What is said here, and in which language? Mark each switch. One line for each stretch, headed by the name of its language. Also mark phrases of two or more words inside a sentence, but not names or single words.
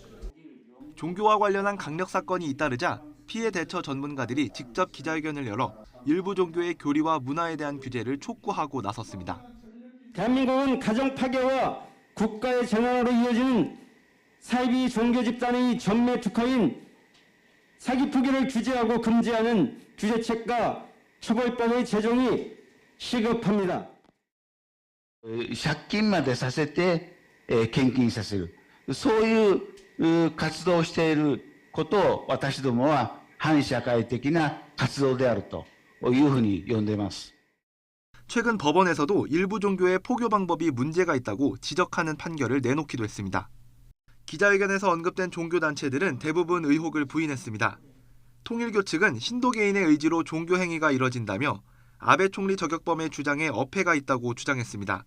Korean: 종교와 관련한 강력 사건이 잇따르자 피해 대처 전문가들이 직접 기자회견을 열어 일부 종교의 교리와 문화에 대한 규제를 촉구하고 나섰습니다. 대한민국은 가정 파괴와 국가의 재난으로 이어지는 사이비 종교 집단의 전매 특허인 사기 투기를 규제하고 금지하는 규제책과 처벌법의 제정이 시급합니다.
Japanese: 借金までさせて献金させる、そういう活動をしていることを私どもは反社会的な活動であるというふうに呼んでいます.
Korean: 최근 법원에서도 일부 종교의 포교 방법이 문제가 있다고 지적하는 판결을 내놓기도 했습니다. 기자회견에서 언급된 종교단체들은 대부분 의혹을 부인했습니다. 통일교 측은 신도 개인의 의지로 종교 행위가 이뤄진다며 아베 총리 저격범의 주장에 어폐가 있다고 주장했습니다.